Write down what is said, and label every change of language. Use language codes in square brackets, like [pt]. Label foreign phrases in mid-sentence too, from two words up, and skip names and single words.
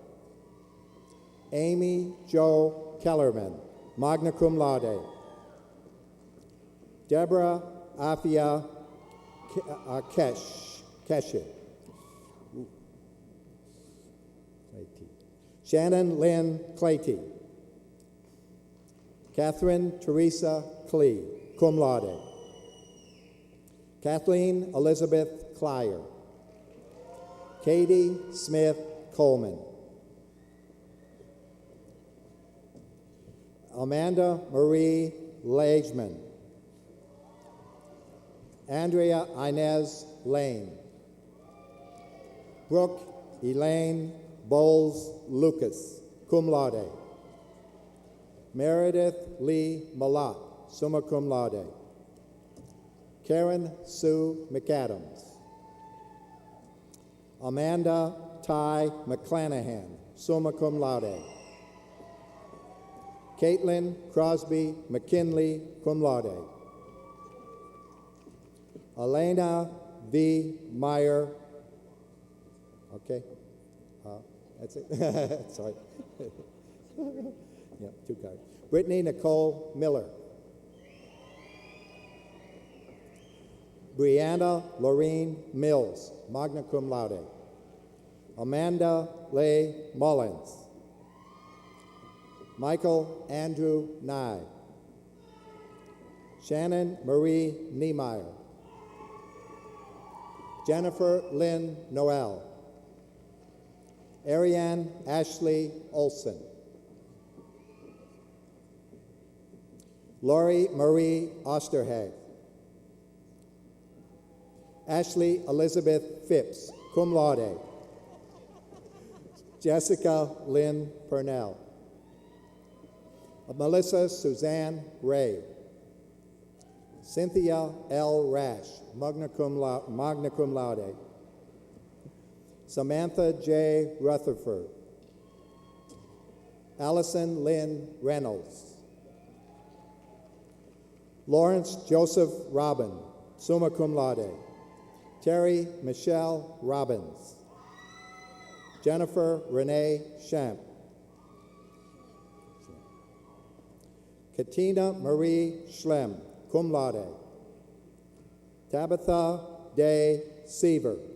[en] Amy Jo Kellerman, [la] magna cum laude, [en] Deborah Afia Keshe, Shannon Lynn Clayty, Catherine Teresa Klee, [la] cum laude, [en] Kathleen Elizabeth Clyer, Katie Smith Coleman, Amanda Marie Lageman, Andrea Inez Lane, Brooke Elaine Bowles Lucas, [la] cum laude, [en] Meredith Lee Malott, [la] summa cum laude, [en] Karen Sue McAdams, Amanda Ty McClanahan, [la] summa cum laude, [en] Caitlin Crosby McKinley, [la] cum laude. [en] Elena V. Meyer, okay, that's it, sorry. Yeah, two cards. Brittany Nicole Miller. Brianna Lorene Mills, [la] magna cum laude. [en] Amanda Leigh Mullins. Michael Andrew Nye. Shannon Marie Niemeyer. Jennifer Lynn Noel. Ariane Ashley Olson. Lori Marie Osterhag. Ashley Elizabeth Phipps, [la] cum laude. [en] Jessica Lynn Purnell. Melissa Suzanne Ray. Cynthia L. Rash, [la] magna cum laude. [en] Samantha J. Rutherford. Allison Lynn Reynolds. Lawrence Joseph Robin, [la] summa cum laude. [en] Terry Michelle Robbins. Jennifer Renee Champ. Katina Marie Schlem, [la] cum laude. [en] Tabitha Day Seaver.